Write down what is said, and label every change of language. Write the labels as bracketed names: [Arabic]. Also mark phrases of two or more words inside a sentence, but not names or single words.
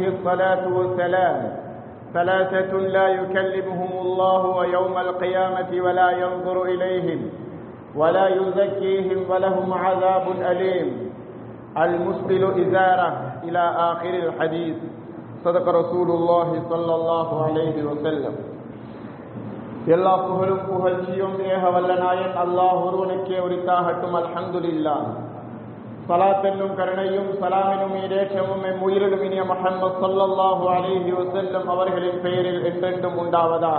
[Arabic] الصلاة والسلام ثلاثة لا يكلمهم الله يوم القيامة ولا ينظر إليهم ولا يزكيهم ولهم عذاب أليم المسبل إزاره إلى آخر الحديث صدق رسول الله صلى الله عليه وسلم [Tamil] எல்லா புகழும் புகழ்ச்சியும் ஏக வல்ல நாயன் அல்லாஹ் ஒருவனுக்கே உரித்தாகட்டும். அல்ஹம்துலில்லாஹ். ஸலாத் என்னும் கருணையும் சலாம் என்னும் ஈடேற்றமும் எம் உயிரிலும் இனிய முஹம்மது [Arabic] صلى الله عليه وسلم [Tamil] அவர்களின் பெயரில் என்றென்றும் உண்டாவதாக.